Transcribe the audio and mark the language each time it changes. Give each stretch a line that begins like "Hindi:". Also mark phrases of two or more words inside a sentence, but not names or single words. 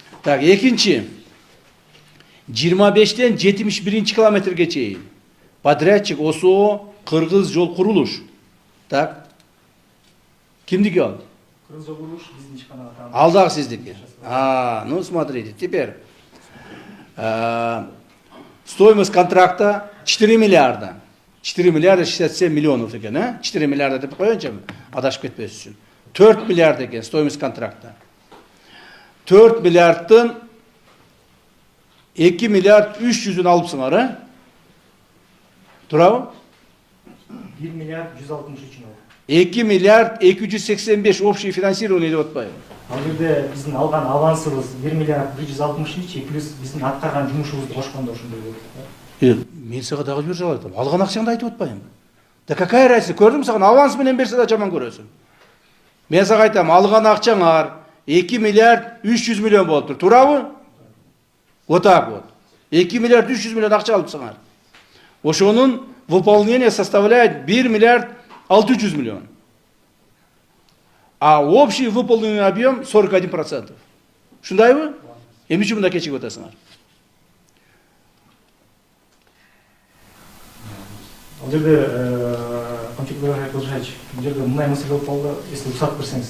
Kyrgyz: Так, экинчи. 25-тен 71 километрге чейин. Подрядчик ОСО Кыргыз жол курулуш. Так. Кимдики ал? Кыргыз жол курулуш биздин ишканага таандык. Алдагы сиздики.
Russian: Ну смотрите, теперь стоимость контракта 4 миллиарда.
Kyrgyz: 4 миллиарда 67 миллионов экен, 4 миллиарда деп коеюнчу, адашып кетпес үчүн. 4 миллиард экен
Russian: стоимость контракта.
Kyrgyz: 4 миллиардтын 2 миллиард 300-ün алыпсыңар, Турабы? 1 миллиард 163 ал. 2 миллиард 285
Russian: общий финансирование
Kyrgyz: деп атпайбы? Ал жерде биздин алган авансыбыз 1 миллиард 163 плюс биздин аткарган жумушубузду кошкондо ошондой болот. Мен сага дагы бир жагы айтам. Алган акчаңды айтып атпайбы?
Russian: Да какая разница?
Kyrgyz: Көрдүм, сага аванс менен берсе да жаман көрөсүң. Мен сага айтам, алган акчаңар 2 миллиард 300 миллион болуптур. Туурабы?
Russian: Вот так вот.
Kyrgyz: 2 миллиард 300 миллион акча алыпсыңар. Ошонун
Russian: выполнение составляет
Kyrgyz: 1 миллиард 600 миллион.
Russian: А общий выполненный объем 41%.
Kyrgyz: Шундайбы? Эмне үчүн мында кечигип атасыңар? Ал жерде Камчык Кылышач, бул жерде мындай маселе болуп калды, если уруксат берсеңиз.